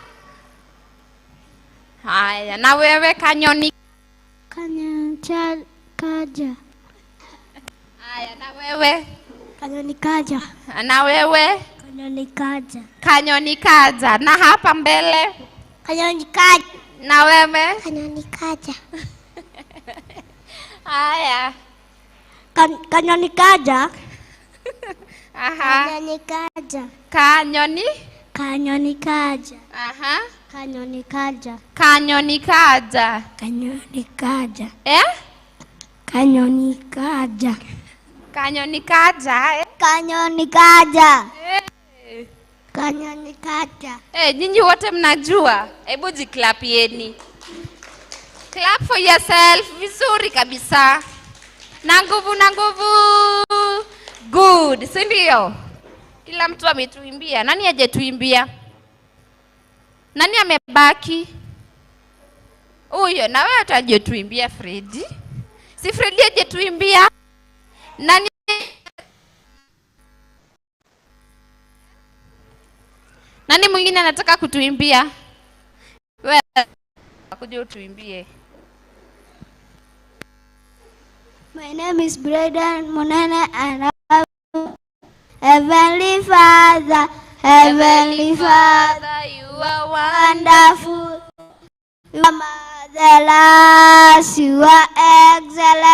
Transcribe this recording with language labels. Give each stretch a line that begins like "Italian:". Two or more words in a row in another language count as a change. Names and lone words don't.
Swahili: Haya, na wewe kanyoni? Kanyoni kaja. Haya, na wewe? Kanyoni kaja. Na wewe? Kanyoni kaja. Kanyoni kaja. Na hapa mbele? Kanyoni kaja. Na wewe? Kanyoni kaja. Haya. Kanyoni kaja. Aha. Kanyoni kaja. Kanyoni? Kanyoni kaja. Aha. Kanyoni kaja. Kanyoni kaja. Kanyoni kaja. Kanyoni kaja. Kanyoni kaja. Kanyoni kaja. Kanyoni kaja. Nyinyi wote mnajua. Hebu jiklapieni.
English: Clap for yourself.
Swahili: Vizuri kabisa. Na nguvu, na nguvu. Good. Si ndio? Kila mtu ametuimbia. Nani hajetuimbia? Nani amebaki? Huyo, na wewe utajetuimbia Freddy. Si Freddy hajetuimbia? Nani? Nani mwingine anataka kutuimbia? Wewe kuja utuimbie.
English: My name is Braden Munene and I love Heavenly Father, Heavenly Father, you are wonderful. You are marvelous, you are excellent.